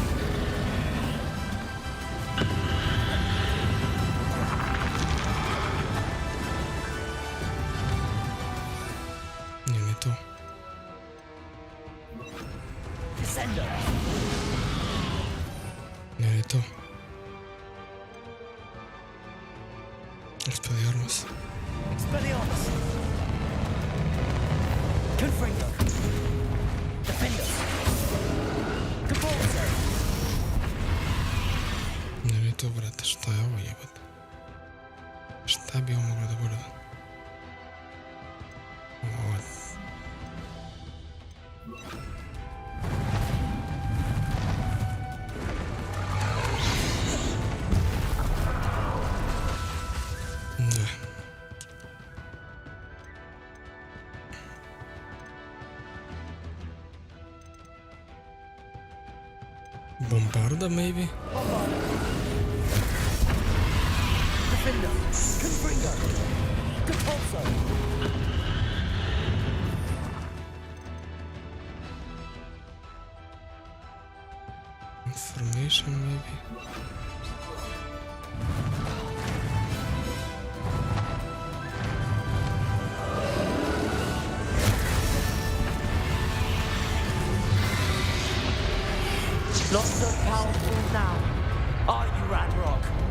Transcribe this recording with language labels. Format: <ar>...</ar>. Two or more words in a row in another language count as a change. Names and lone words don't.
<bs>Nije ni to. Descendo! Nije ni to. Expelliarmus. Expelliarmus! Confringo! Defender! Capulso! Nije ni to, brate, šta je ovo jebate? Šta bi ovo moglo da bude? Ovo... Ne. Bombarda, maybe? Defender! Confringo! Capulso!</bs> <en>Information, maybe? Not so powerful now, are you, Ranrock?</en>